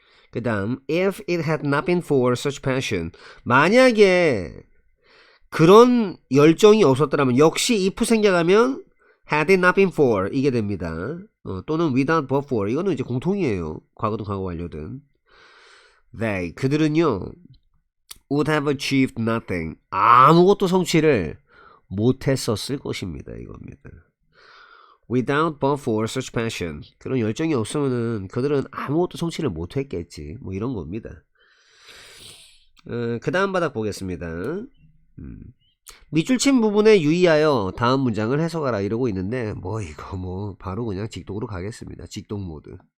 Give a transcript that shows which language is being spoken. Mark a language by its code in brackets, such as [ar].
[ko] 그 다음 [en] if it had not been for such passion. [ko] 만약에 그런 열정이 없었더라면 역시 if 생략하면 [en] had it not been for [ko] 이게 됩니다. 또는 [en] without but for. [ko] 이거는 이제 공통이에요. 과거든 과거 완료든. [en] They [ko] 그들은요 [en] would have achieved nothing. [ko] 아무것도 성취를 못했었을 것입니다. 이겁니다. [en] Without but for such passion. [ko] 그런 열정이 없으면은 그들은 아무것도 성취를 못했겠지. 뭐 이런 겁니다. 그 다음 바닥 보겠습니다. 밑줄 친 부분에 유의하여 다음 문장을 해석하라 이러고 있는데 뭐 이거 뭐 바로 그냥 직독으로 가겠습니다. 직독 모드.